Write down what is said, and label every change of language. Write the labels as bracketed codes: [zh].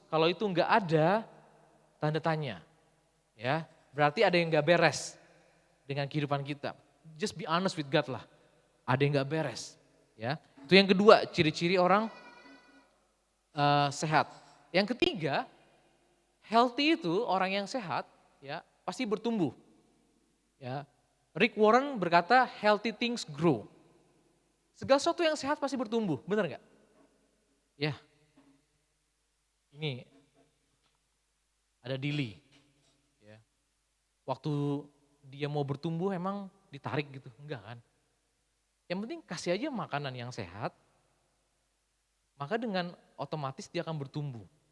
[id] Kalau itu enggak ada, tanda tanya. Ya, berarti ada yang enggak beres dengan kehidupan kita. [en] Just be honest with God [id] lah. Ada yang enggak beres. Ya, itu yang kedua, ciri-ciri orang sehat. Yang ketiga, healthy itu orang yang sehat ya pasti bertumbuh. Ya, Rick Warren berkata [en] healthy things grow. [id] Segala sesuatu yang sehat pasti bertumbuh, benar nggak? Ya, ini ada Dili. Ya. Waktu dia mau bertumbuh emang ditarik gitu, enggak kan? Yang penting kasih aja makanan yang sehat, maka dengan otomatis dia akan bertumbuh.